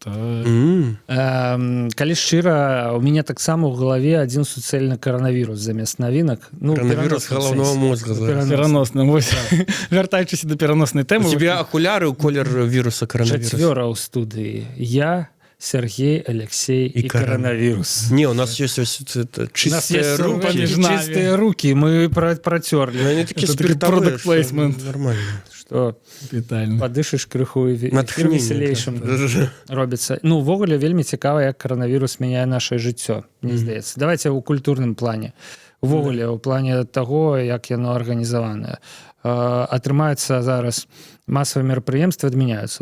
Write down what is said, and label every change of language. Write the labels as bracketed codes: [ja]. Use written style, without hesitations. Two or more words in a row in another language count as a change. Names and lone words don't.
[be] Калі шчыра, у мяне таксама ў галаве адзін суцэльны коронавірус замест навінак. Коронавірус галаўнога мозга. Пераносны. Вяртаючыся да пераноснай тэмы. [ru] У тебя [be] акуляры ў колер віруса коронавіруса. Чацвёра ў студыі. Я, Сергей, Алексей и коронавирус. [ru] Не, у нас есть чистые руки. Чистые руки, мы протерли. Они такие спиртовые. [en] Product placement. [ru] Нормально. Что? [be] Вітальна. Падышыш крыху і весялейшым робіцца. Ну, увогуле, вельмі цікава, як коронавірус мяняе нашае жыццё, мне здаецца. Давайте ў культурным плане. Увогуле, у плане таго, як яно арганізаванае. Атрымаецца зараз масавыя мерапрыемствы адмяняюцца.